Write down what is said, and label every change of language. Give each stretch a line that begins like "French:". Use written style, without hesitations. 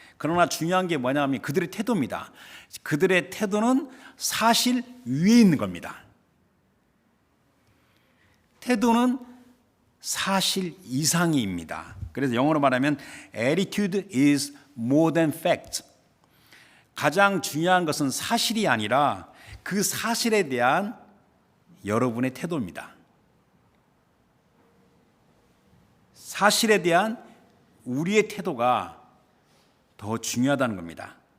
Korean: 그러나 중요한 게 뭐냐면 그들의 태도입니다. 그들의 태도는 사실 위에 있는 겁니다. 태도는 사실 이상입니다. 그래서 영어로 말하면
English: attitude is more than fact.
Korean: 가장 중요한 것은 사실이 아니라 그 사실에 대한 여러분의 태도입니다. 사실에 대한 우리의 태도가 더 중요하다는 겁니다.